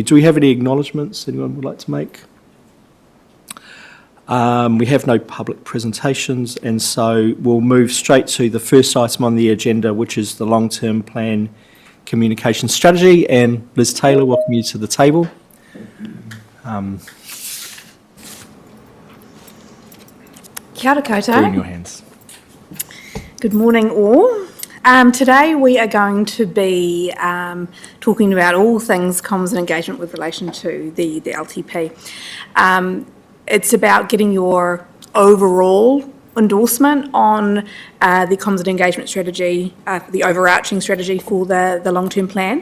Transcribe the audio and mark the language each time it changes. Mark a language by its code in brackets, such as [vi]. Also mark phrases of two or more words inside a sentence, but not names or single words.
[en] Do we have any acknowledgements anyone would like to make? We have no public presentations, and so we'll move straight to the first item on the agenda, which is the long-term plan communication strategy. And Liz Taylor, welcome you to the table. [mi] Kia ora koutou. [en] Put in your hands. Good morning all. Today we are going to be talking about all things comms and engagement with relation to the LTP. It's about getting your overall endorsement on the comms and engagement strategy, the overarching strategy for the long-term plan.